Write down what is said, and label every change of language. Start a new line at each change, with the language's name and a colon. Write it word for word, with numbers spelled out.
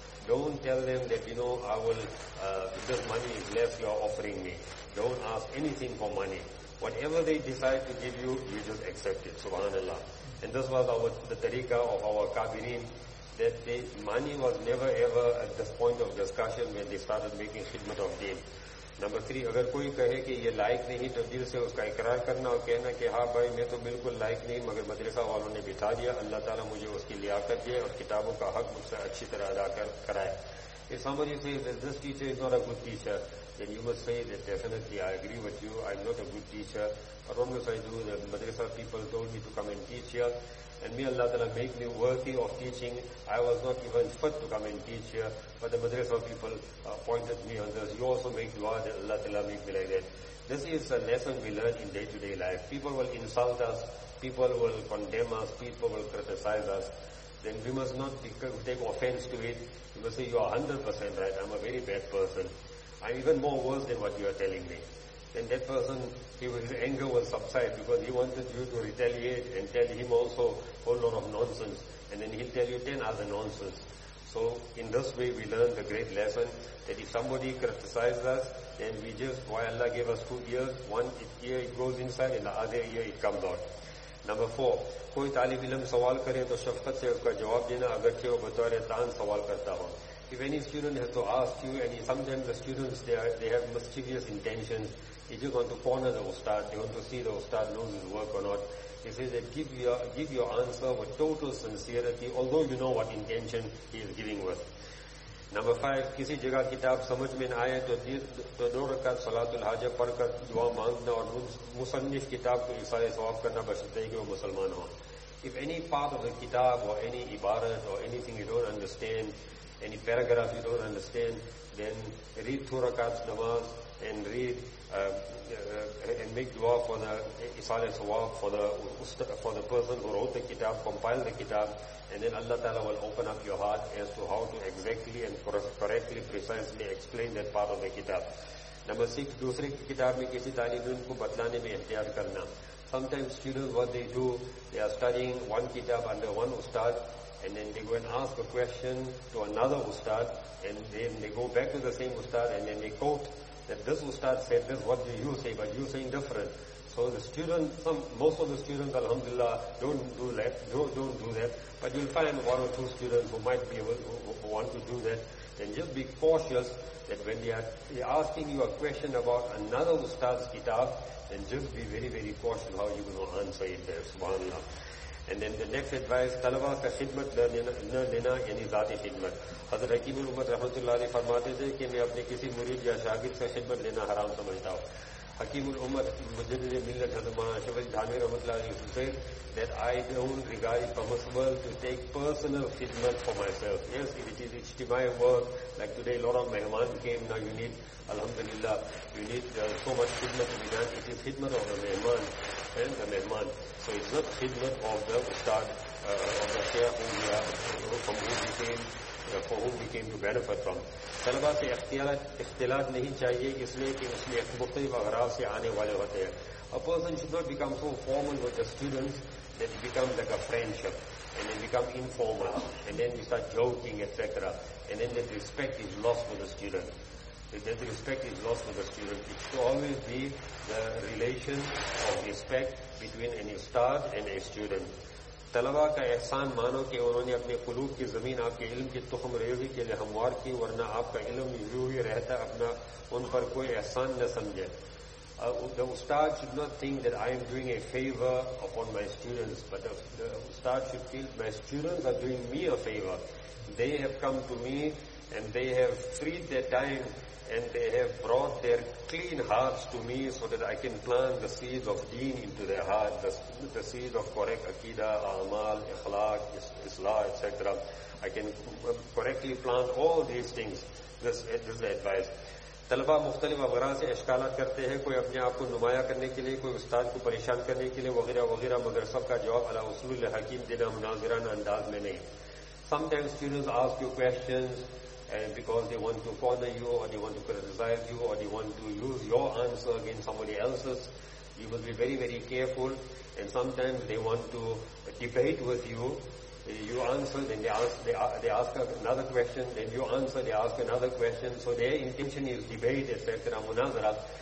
English: Don't tell them that, you know, I will, uh, this money is less you are offering me. Don't ask anything for money. Whatever they decide to give you, you just accept it. Subhanallah. And this was our, the tariqah of our Kabirin, that they, money was never ever at this point of discussion when they started making khidmat of deen. Number three,
Urdu: اگر کوئی کہے کہ یہ لائق نہیں تو دل سے اس کا اقرار کرنا اور کہنا کہ ہاں بھائی میں تو بالکل لائق نہیں مگر مدرسہ والوں نے بٹھا دیا, اللہ تعالیٰ مجھے اس کی لیاقت دے اور کتابوں کا حق مجھ سے اچھی طرح ادا کر کرائے.
English: If somebody says that this teacher is not a good teacher, then you must say that definitely I agree with you, I'm not a good teacher. But what must I do? The madrasa people told me to come and teach here, and may Allah Ta'ala make me worthy of teaching. I was not even fit to come and teach here, but the madrasa people appointed me on this. You also make dua that Allah Ta'ala make me like that. This is a lesson we learn in day-to-day life. People will insult us, people will condemn us, people will criticize us. Then we must not take offense to it. You must say, you are one hundred percent right, I'm a very bad person. I'm even more worse than what you are telling me. Then that person, his anger will subside because he wanted you to retaliate and tell him also a whole lot of nonsense. And then he'll tell you ten other nonsense. So in this way we learn the great lesson that if somebody criticizes us, then we just, why Allah gave us two ears, one ear it goes inside and the other ear it comes out. Number four,
Urdu: کوئی طالب علم سوال کرے تو شفقت سے اس کا جواب دینا اگرچہ وہ بطور تان سوال کرتا ہو.
English: If any student has to ask you, and sometimes the students, they, are, they have mischievous intentions, they just want to corner the Ustad, they want to see the Ustad knows his work or not. He says that give your, give your answer with total sincerity, although you know what intention he is giving with. Number five, کسی جگہ کتاب سمجھ میں نہ آئے تو دو رکعت صلاۃ الحاجہ پڑھ کر دعا مانگنا اور مصنف کتاب کو ایسا ثواب کرنا بشرطیکہ کہ وہ مسلمان ہوں. If any part of the kitab or any ibarat or anything you don't understand, any paragraph you don't understand, then read two rakats namaz and read uh, uh, and make dua for the isal sawab for the for the person who wrote the kitab, compiled the kitab, and then Allah Ta'ala will open up your heart as to how to exactly and correctly, precisely explain that part of the kitab. Number six,
Urdu: دوسرے کتاب میں کسی طالب علم کو بتلانے میں احتیاط کرنا.
English: Sometimes students, what they do, they are studying one kitab under one ustad, and then they go and ask a question to another ustad, and then they go back to the same ustad, and then they quote that this ustad said this, what do you say, but you're saying different. So the students, some, most of the students, alhamdulillah, don't do that, don't, don't do that, but you'll find one or two students who might be able, who, who want to do that. Then just be cautious that when they are asking you a question about another ustad's kitab, then just be very, very cautious how you're going to answer it there, subhanallah. And then the next advice,
Urdu: طلبہ کا خدمت نہ لینا, یعنی ذاتی خدمت. حضرت حکیم الامت رحمۃ اللہ علیہ فرماتے تھے کہ میں اپنے کسی مرید یا شاگرد سے خدمت لینا حرام سمجھتا ہوں. حکیم الامت مجدد ملت حضرت مولانا اشرف علی تھانوی رحمۃ اللہ علیہ
English: said that I don't regard it permissible to take personal خدمت for myself. Yes, if it is اجتماعی work, like today a lot of mehman came, now you need, alhamdulillah, you need uh, so much khidmat to be done. It is khidmat of the mehman and the mehman. So it's not khidmat of the ustad, uh, of the shaykh whom we are, from whom we came, uh, for whom we came to benefit from.
Urdu: طلبہ سے اختلاط نہیں چاہیے اس لیے کہ اس میں مختلف اغراض سے آنے والے ہوتے ہیں.
English: A person should not become so formal with the students that it becomes like a friendship, and then become informal, and then we start joking, et cetera. And then that respect is lost for the student. That respect is lost for the student. It should always be the relation of respect between an ustad and a student.
Urdu: طلبہ کا احسان مانو کہ انہوں نے اپنے قلوب کی زمین آپ کے علم کی تخم ریزی کے لیے ہموار کی, ورنہ آپ کا علم یوں ہی رہتا اپنا, ان پر کوئی احسان نہ سمجھے.
English: Uh, the Ustad should not think that I am doing a favor upon my students, but the, the Ustad should feel my students are doing me a favor. They have come to me and they have freed their time and they have brought their clean hearts to me so that I can plant the seeds of deen into their heart, the, the seeds of correct aqidah, amal, ikhlaq, islah, et cetera. I can correctly plant all these things. This, this is the advice.
Urdu: طلبہ مختلف اغراض سے اشکالات کرتے ہیں, کوئی اپنے آپ کو نمایاں کرنے کے لیے, کوئی استاد کو پریشان کرنے کے لیے, وغیرہ وغیرہ, مگر سب کا جواب علی اصول حکیم دینا مناظرانہ انداز میں نہیں.
English: Sometimes students ask you questions and because they want to corner you or they want to criticize you or they want to use your answer against somebody else's. You must be very, very careful, and sometimes they want to debate with you. You answer, then they ask, they, they ask another question, then you answer, they ask another question. So their intention is debate, et cetera, munazara.